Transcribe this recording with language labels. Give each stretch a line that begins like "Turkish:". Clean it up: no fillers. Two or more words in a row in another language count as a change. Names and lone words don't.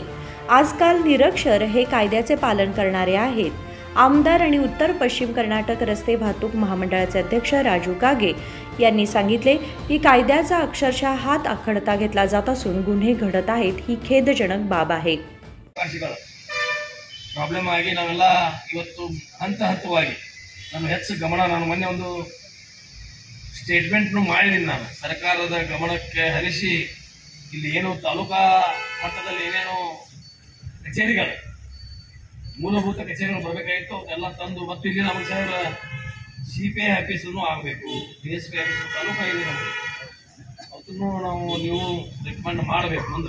Marathi: आजकाल निरक्षर हे कायद्याचे पालन करणारे आहेत. आमदार आणि उत्तर पश्चिम कर्नाटक रस्ते वाहतूक महामंडळाचे अध्यक्ष राजू कागे यांनी सांगितले की कायद्याचा अक्षरशः हात आखडता घेतला जात असून गुन्हे घडत आहेत ही खेदजनक बाब आहे.
Kannada: ಪ್ರಾಬ್ಲಮ್ ಆಗಿ ನಾವೆಲ್ಲ ಇವತ್ತು ಹಂತ ಹಂತವಾಗಿ ನಾನು ಹೆಚ್ಚು ಗಮನ ನಾನು ಮೊನ್ನೆ ಒಂದು ಸ್ಟೇಟ್ಮೆಂಟ್ನು ಮಾಡಿದ್ದೀನಿ. ನಾನು ಸರ್ಕಾರದ ಗಮನಕ್ಕೆ ಹರಿಸಿ ಇಲ್ಲಿ ಏನು ತಾಲೂಕಾ ಮಟ್ಟದಲ್ಲಿ ಏನೇನು ಕಚೇರಿಗಳು ಮೂಲಭೂತ ಕಚೇರಿಗಳು ಬರಬೇಕಾಗಿತ್ತು ಎಲ್ಲ ತಂದು ಮತ್ತು ಇಲ್ಲಿ ನಮ್ಮ ಸರ್ CPI ಆಫೀಸನ್ನು ಆಗಬೇಕು, DSP ಆಫೀಸು ತಾಲೂಕಾ ಇದೆ ನಮಗೆ, ಅದನ್ನು ನೀವು ರೆಕಮೆಂಡ್ ಮಾಡಬೇಕು ಮುಂದೆ.